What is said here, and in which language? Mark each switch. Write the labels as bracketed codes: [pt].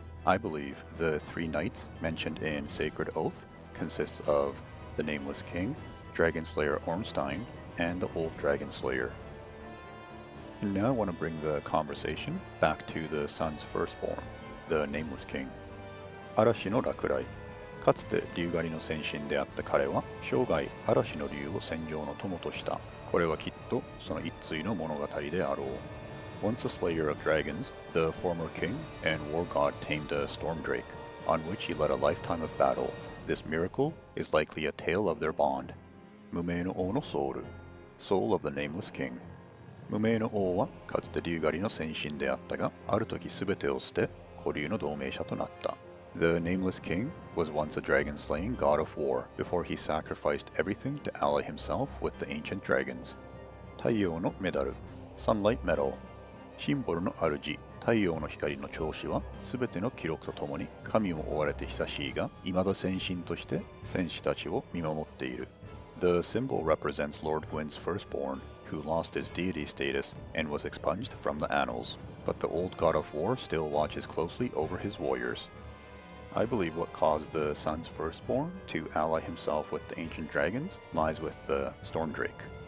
[en] I believe the three knights mentioned in Sacred Oath consists of the Nameless King, Dragonslayer Ornstein, and the Old Dragonslayer. And now I want to bring the conversation back to the sun's firstborn, the Nameless King. [ja] 嵐の落雷。かつて竜狩りの先神であった彼は、生涯嵐の竜を戦場の友とした。これはきっとその一対の物語であろう。 [en] Once a slayer of dragons, the former king and war god tamed a storm drake, on which he led a lifetime of battle. This miracle is likely a tale of their bond. [ja] 無名の王のソウル。 [en] Soul of the Nameless King。 [ja] 無名の王はかつて竜狩りの先神であったが、ある時すべてを捨て、古竜の同盟者となった。 [en] The Nameless King was once a dragon-slaying god of war before he sacrificed everything to ally himself with the ancient dragons. [ja] 太陽のメダル Sunlight Medal シンボルの主太陽の光の長子はすべての記録とともに神を追われて久しいが未だ先神として戦士たちを見守っている。 [en] The symbol represents Lord Gwyn's firstborn, who lost his deity status and was expunged from the annals, but the old god of war still watches closely over his warriors. I believe what caused the sun's firstborn to ally himself with the ancient dragons lies with the storm drake.